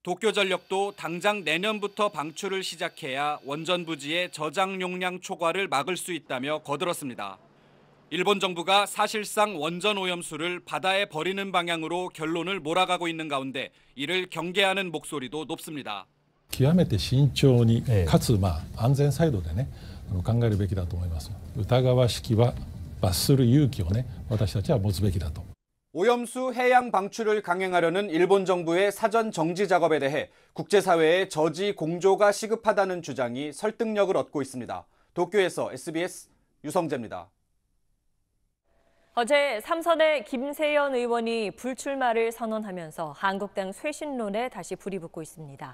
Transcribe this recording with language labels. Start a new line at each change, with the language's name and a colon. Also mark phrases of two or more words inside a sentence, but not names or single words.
Korean: 도쿄전력도 당장 내년부터 방출을 시작해야 원전 부지의 저장 용량 초과를 막을 수 있다며 거들었습니다. 일본 정부가 사실상 원전 오염수를 바다에 버리는 방향으로 결론을 몰아가고 있는 가운데 이를 경계하는 목소리도 높습니다.
Japanese: 極めて慎重にかつ安全サイドでね考えるべきだと思います。疑わしきは罰する勇気をね私たちは持つべきだと。
Korean: 오염수 해양 방출을 강행하려는 일본 정부의 사전 정지 작업에 대해 국제사회의 저지 공조가 시급하다는 주장이 설득력을 얻고 있습니다. 도쿄에서 SBS 유성재입니다. 어제 삼선의 김세연 의원이 불출마를 선언하면서 한국당 쇄신론에 다시 불이 붙고 있습니다.